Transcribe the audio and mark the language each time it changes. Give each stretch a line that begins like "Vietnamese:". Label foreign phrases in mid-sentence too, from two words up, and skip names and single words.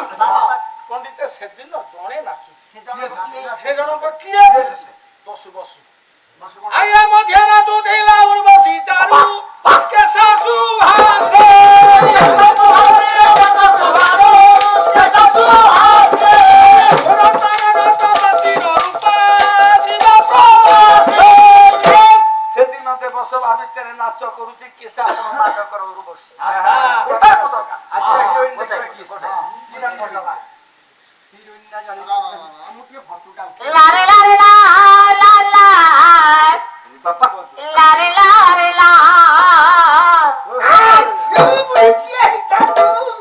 Odia: ପଣ୍ଡିତ ସେଦିନ ଜଣେ ନାଚୁଛି ସେ ଜଣକ କିଏ ବସୁ ବସୁ ଆଜ୍ଞା ମଧ୍ୟ ନାଚୁଥିଲା ଉର୍ବଶୀ ଚାରୁ କେଶାସୁ ହାସେ ସେଦିନ ଦେବସଭା ଭିତରେ ନାଚ କରୁଛି କିସା ନାଟକର ଉର୍ବଶୀ লারে লারে লা লা লা লারে লারে লা